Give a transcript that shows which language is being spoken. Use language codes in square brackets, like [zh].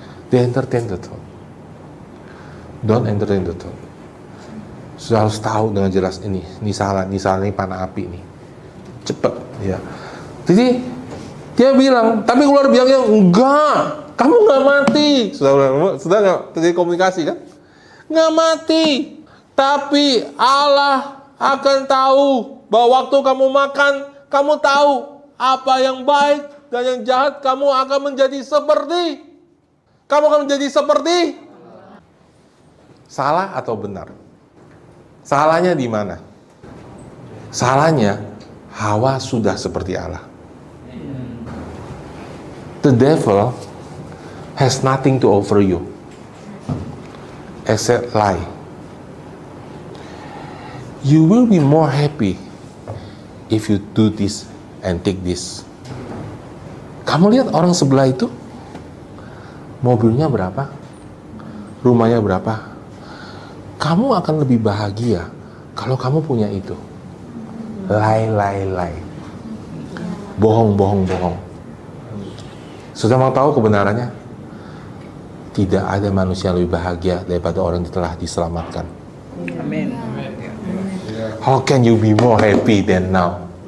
[en] Di entertain the thought. Don't entertain the thought. [id] Sudah harus tahu dengan jelas ini salah, ini panah api nih. Cepet, ya. Jadi dia bilang, tapi keluar bilangnya enggak, kamu nggak mati. Sudah nggak terjadi komunikasi kan? Nggak mati, tapi Allah akan tahu bahwa waktu kamu makan, kamu tahu apa yang baik dan yang jahat. Kamu akan menjadi seperti, salah atau benar? Salahnya di mana? Salahnya Hawa sudah seperti Allah. [en] The devil has nothing to offer you except lie. You will be more happy if you do this and take this. [id] Kamu lihat orang sebelah itu, mobilnya berapa, rumahnya berapa. Kamu akan lebih bahagia kalau kamu punya itu. Lie. Bohong. Sudah mau tahu kebenarannya? Tidak ada manusia yang lebih bahagia daripada orang yang telah diselamatkan. Amin. [en] How can you be more happy than now?